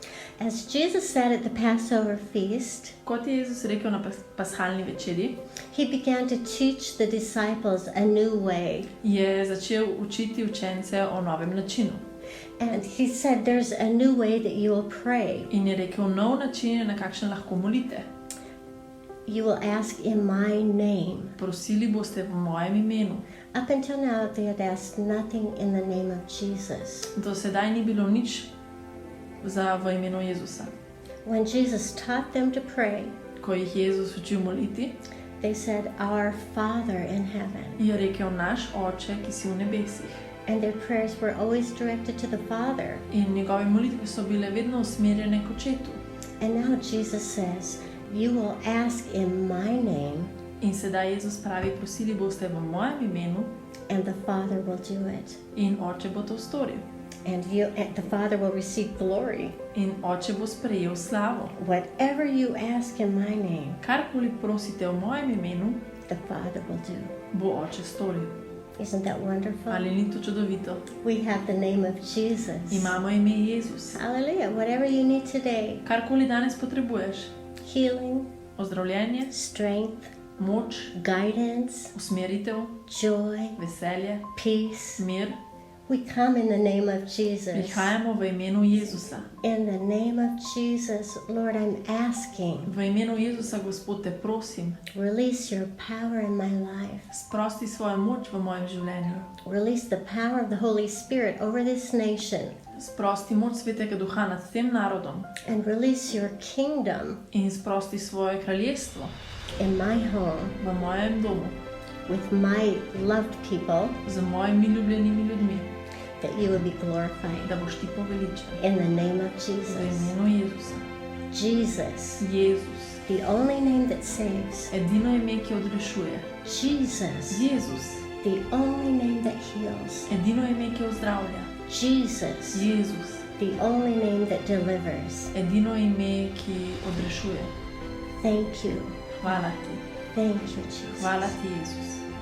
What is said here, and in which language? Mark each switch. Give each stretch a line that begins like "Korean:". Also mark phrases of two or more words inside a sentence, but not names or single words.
English: As Jesus said at the Passover feast,
Slovenian: Kot je Jezus rekel na pashalni večerji,
English: he began to teach the disciples a new way.
Slovenian: je začel učiti učence o novem načinu.
English: And he said, there's a new way that you will pray.
Slovenian: In je rekel, nov način, na kakšen lahko molite.
English: You will ask in my name.
Slovenian: Prosili boste v mojem imenu.
English: Up until now, they had asked nothing in the name of Jesus.
Slovenian: Do sedaj ni bilo nič v imenu Jezusa.
English: When Jesus taught them to pray,
Slovenian: Ko jih Jezus učil moliti,
English: they said, Our Father in heaven.
Slovenian: je rekel, naš Oče, ki si v nebesih.
English: And their prayers were always directed to the Father.
Slovenian: In njegove molitve so bile vedno usmerjene k Očetu.
English: And now Jesus says, you will ask in my name,
Slovenian: In sedaj Jezus pravi, prosili boste v mojem imenu
English: and the Father will do it.
Slovenian: in Oče bo to storil.
English: And the Father will receive glory.
Slovenian: In Oče bo sprejel slavo.
English: Whatever you ask in my name,
Slovenian: Karkoli prosite v mojem imenu,
English: the Father will do.
Slovenian: bo Oče storil.
English: Isn't that wonderful?
Slovenian: Ali ni to čudovito?
English: We have the name of Jesus.
Slovenian: Imamo ime Jezus.
English: Hallelujah. Whatever you need today,
Slovenian: Karkoli danes potrebuješ,
English: healing,
Slovenian: ozdravljenje,
English: strength,
Slovenian: moč,
English: guidance,
Slovenian: usmeritev,
English: joy,
Slovenian: veselje,
English: peace.
Slovenian: mir,
English: We come in the name of Jesus.
Slovenian: prihajamo v imenu Jezusa.
English: In the name of Jesus, Lord, I'm asking,
Slovenian: V imenu Jezusa, Gospod, te prosim,
English: release your power in my life.
Slovenian: sprosti svojo moč v mojem življenju.
English: Release the power of the Holy Spirit over this nation.
Slovenian: Sprosti moč Svetega Duha nad tem narodom
English: And release your kingdom
Slovenian: in sprosti svoje kraljestvo
English: in my home
Slovenian: v mojem domu
English: with my loved people,
Slovenian: z mojimi ljubljenimi ljudmi,
English: that you would be glorified.
Slovenian: da boš ti poveličen.
English: In the name of
Slovenian: V
English: Jesus.
Slovenian: imenu Jezusa.
English: Jesus,
Slovenian: Jezus,
English: the only name that saves.
Slovenian: edino ime, ki odrešuje.
English: Jesus,
Slovenian: Jezus,
English: the only name that heals.
Slovenian: edino ime, ki ozdravlja.
English: Jesus,
Slovenian: Jezus,
English: the only name that delivers.
Slovenian: edino ime, ki odrešuje.
English: Thank you.
Slovenian: Hvala ti.
English: Thank you, Jesus.
Slovenian: Hvala ti, Jezus.